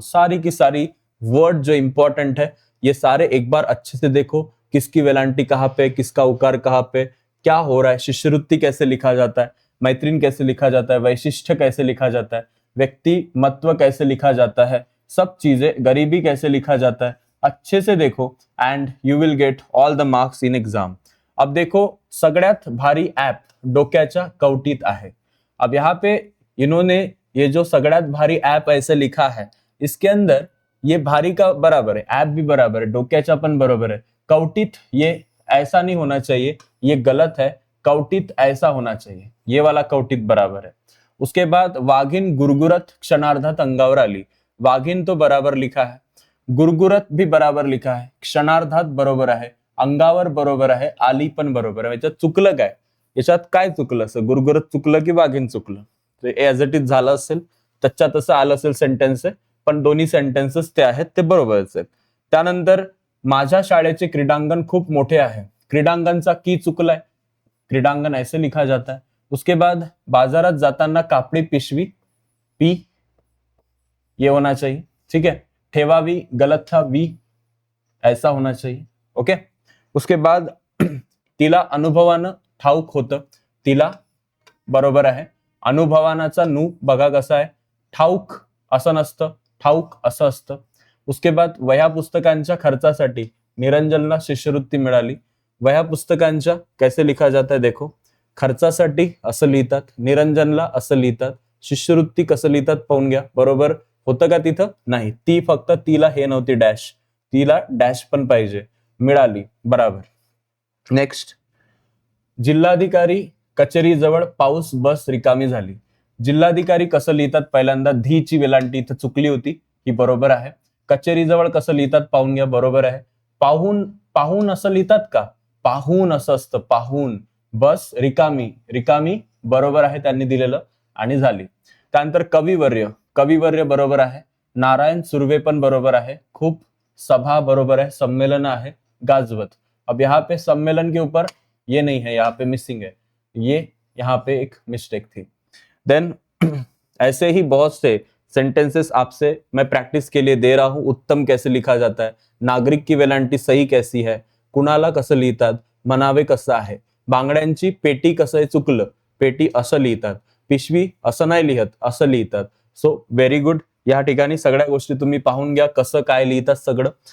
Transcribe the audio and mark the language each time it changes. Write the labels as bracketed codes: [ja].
[hi] सारी की सारी वर्ड जो इंपॉर्टेंट है ये सारे एक बार अच्छे से देखो, किसकी वेलांटी कहाँ पे, किसका उकार कहाँ पे, क्या हो रहा है, शिष्यवृत्ति कैसे लिखा जाता है, मैत्रीन कैसे लिखा जाता है, वैशिष्ट कैसे लिखा जाता है, व्यक्ति महत्व कैसे लिखा जाता है, सब चीजें, गरीबी कैसे लिखा जाता है, अच्छे से देखो [en] And you will get all the marks in exam. [hi] अब देखो [mr] सगळ्यात भारी ऍप डोक्याच्या कवटीत आहे। [hi] अब यहाँ पे इन्होंने ये जो सगळ्यात भारी ऐप ऐसे लिखा है, इसके अंदर ये भारी का बराबर है, ऐप भी बराबर है, डोक्याचा पण बरोबर है, कवटित ये ऐसा नहीं होना चाहिए, ये गलत है, कवटित ऐसा होना चाहिए, ये वाला कवटित बराबर है। उसके बाद [mr] वाघिन गुरगुरत क्षणार्धात अंगावर आली, वाघिन [hi] तो बराबर लिखा है, [mr] गुरगुरत [hi] भी बराबर लिखा है, [mr] क्षणार्धात बरोबर आहे, अंगावर बरोबर आहे, आली पण बरोबर आहे। याच्यात चुकलं काय, याच्यात काय चुकलं असं, गुरगुरत चुकलं की वाघिन चुकलं, ऍज इट इज झालं असेल, त्याच्या तसं आलं असेल सेंटेन्स आहे, पण दोन्ही सेंटेन्सेस ते आहेत ते बरोबरच आहेत। त्यानंतर माझ्या शाळेचे क्रीडांगण खूप मोठे आहे, क्रीडांगणचा की चुकलाय, क्रीडांगण [hi] ऐसे लिखा जाता है। उसके बाद [mr] बाजारात जाताना कापडी पिशवी [hi] पी, ये होना चाहिए, ठीक है। ठेवावी गलत था, वी ऐसा होना चाहिए, ओके। उसके बाद [mr] तिला अनुभवानं ठाऊक होतं, तिला बरोबर आहे, अनुभवानाचा नु बघा कसा आहे, ठाऊक असं नसतं, ठाऊक असं असतं। उसके बाद वह्या पुस्तकांच्या खर्चासाठी निरंजनला शिष्यवृत्ती मिळाली, वह्या पुस्तकांच्या [hi] कैसे लिखा जाता है देखो, [mr] खर्चासाठी असं लिहितात, निरंजनला असं लिहितात, शिष्यवृत्ती कसं लिहितात पाहून घ्या, बरोबर होतं का तिथं, नाही, ती फक्त तिला हे नव्हती डॅश, तिला डॅश पण पाहिजे, मिळाली बराबर। नेक्स्ट, जिल्हाधिकारी कचेरीजवळ पाऊस बस रिकामी झाली, जिल्हाधिकारी कसं लिहितात पहिल्यांदा, धी ची वेलांटी इथं चुकली होती, ही बरोबर आहे। कचेरीजवळ कसं लिहितात पाहून घ्या, बरोबर आहे। पाहून असं लिहितात का, पाहून असं असतं, पाहून, बस रिकामी, रिकामी बरोबर आहे त्यांनी दिलेलं आणि झाली. त्यानंतर कविवर्य, कविवर्य बरोबर आहे. नारायण सुर्वे पण बरोबर आहे. खूप, सभा बरोबर है, सम्मेलन है, गाजवत. [hi] अब यहाँ पे सम्मेलन के ऊपर ये नहीं है, यहाँ पे मिसिंग है, ये यहाँ पे एक मिस्टेक थी. देन ऐसे ही बहुत से सेंटेंसेस आपसे मैं प्रैक्टिस के लिए दे रहा हूं. उत्तम कैसे लिखा जाता है, नागरिक की वेलांटी सही कैसी है, [mr] कुणाला कसं लिहितात, म्हणावे कसं आहे, बांगड्यांची पेटी कसं आहे, चुकलं, पेटी असं लिहितात, पिशवी असं नाही लिहत, असं लिहितात. [en] So very good. [mr] या ठिकाणी सगळ्या गोष्टी तुम्ही पाहून घ्या कसं काय लिहितात सगळं.